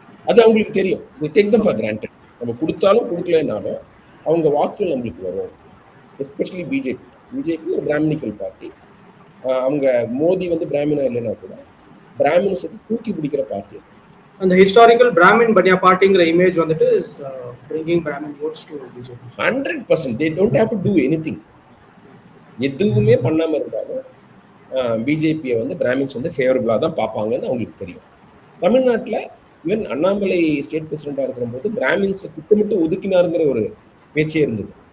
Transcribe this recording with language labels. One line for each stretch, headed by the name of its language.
Tamil: அது அவங்களுக்கு தெரியும்.
English: we take them for granted.
Tamil: நம்ம கொடுத்தாலும் கொடுக்கலனாலும் அவங்க வாக்குகள் நம்மளுக்கு வரும். எஸ்பெஷலி பிஜேபி ஒரு பிராமணிக்கல் பார்ட்டி. அவங்க மோடி வந்து பிராமினா இல்லைன்னா கூட பிராமின்ஸுக்கு தூக்கி பிடிக்கிற பார்ட்டி. அந்த ஹிஸ்டாரிக்கல் பிராமின் பனியா பார்ட்டிங்கிற இமேஜ் வந்துட்டு
English: is bringing Brahmin votes to BJP. 100% they don't have to do anything.
Tamil: எதுவுமே பண்ணாம இருந்தாலும் பிஜேபியை வந்து பிராமின்ஸ் வந்து ஃபேவரபிளா தான் பார்ப்பாங்கன்னு அவங்களுக்கு தெரியும். தமிழ்நாட்டில் ஈவன் அண்ணாமலை ஸ்டேட் பிரசிடென்டா இருக்கிற போது பிராமின்ஸை திட்டமிட்டு ஒதுக்கினாருங்கிற ஒரு பேச்சே இருந்தது.